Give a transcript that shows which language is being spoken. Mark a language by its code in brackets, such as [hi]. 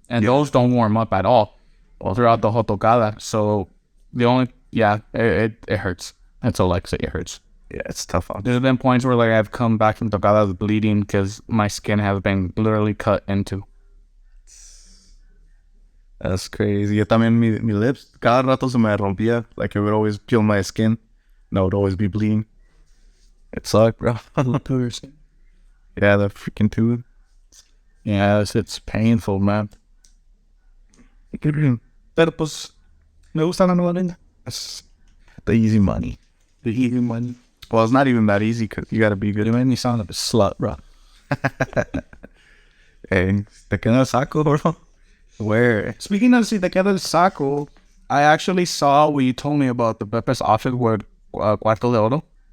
[en] And those don't warm up at all throughout the whole tocada. So it hurts. That's all I can say, it hurts. Yeah, it's tough on. There's been points where like I've come back from tocadas bleeding because my skin has been literally cut into. That's crazy. [es] Yo también mi lips, cada rato se me rompía. [en] Like it would always peel my skin. And I would always be bleeding. It sucked, bro. Yeah, the freaking tooth. Yeah, it's painful, man. [es] Pero pues, me gusta la nueva linda. [en] That's the easy money. The easy one. Well, it's not even that easy because you gotta be good. You made me sound like a slut, bro. [es] Hey, te queda el saco, bro. [en] Where? Speaking of [es] si te queda el saco, [en] I actually saw what you told me about the Pepe's office where Cuarto de Oro.